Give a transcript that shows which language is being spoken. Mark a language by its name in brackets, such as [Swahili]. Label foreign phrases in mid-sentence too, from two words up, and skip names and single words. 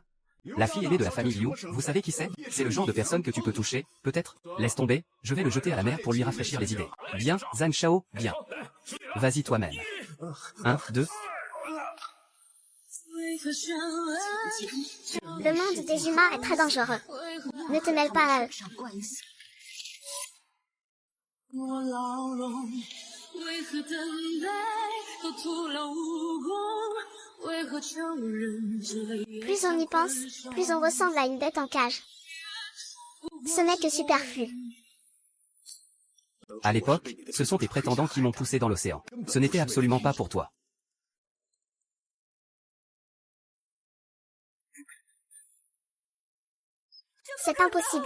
[French] La fille aînée de la famille Liu, vous savez qui c'est? C'est le genre de personne que tu peux toucher, peut-être? Laisse tomber, je vais le jeter à la mer pour lui rafraîchir les idées. Bien, Zhang Shao, bien. Vas-y toi-même. 1, 2, Le monde des humains est très dangereux. Ne te mêle pas à eux. [Chinese] 我牢笼，为何等待都徒劳无功？为何强忍着泪眼 [French] Plus on y pense, plus on ressemble à une bête en cage. Ce n'est que superflu. à l'époque, ce sont tes prétendants qui m'ont poussé dans l'océan. Ce n'était absolument pas pour toi. C'est impossible.